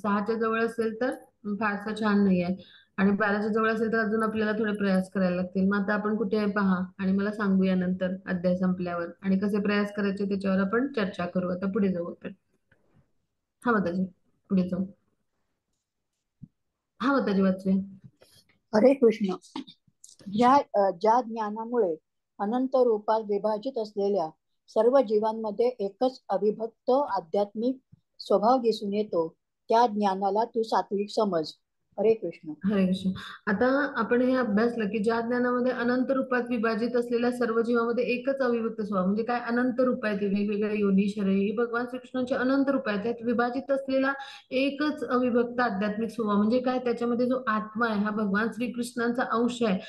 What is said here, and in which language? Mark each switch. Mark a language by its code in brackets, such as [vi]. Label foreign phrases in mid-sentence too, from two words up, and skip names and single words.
[mr] 6च्या जवळ असेल तर फारसं छान नाही आहे. आणि 12च्या जवळ असेल तर अजून आपल्याला थोडे प्रयास करायला लागतील. मग आता आपण कुठे आहे पहा आणि मला सांगूया नंतर अध्याय संपल्यावर, आणि कसे प्रयास करायचे त्याच्यावर आपण चर्चा करू. आता पुढे जाऊ आपण. हा माताजी, पुढे जाऊ. हा माताजी वाचूया. हरे कृष्ण. ज्या ज्ञानामुळे अनंत रूपात विभाजित असलेल्या सर्व जीवांमध्ये एकच अविभक्त आध्यात्मिक स्वभाव दिसून येतो, त्या ज्ञानाला तू सात्विक समज. हरे कृष्ण. हरे कृष्ण. आता आपण हे अभ्यासलं की ज्या ज्ञानामध्ये अनंत रूपात विभाजित असलेल्या सर्व जीवामध्ये एकच अविभक्त स्वभाव, म्हणजे काय, अनंत रूप आहेत, वेगवेगळ्या योनी शरीर, ही भगवान श्रीकृष्णांचे अनंत रूप आहेत. त्यात विभाजित असलेला एकच अविभक्त आध्यात्मिक स्वभाव म्हणजे काय, त्याच्यामध्ये जो आत्मा आहे हा भगवान श्रीकृष्णांचा अंश आहे.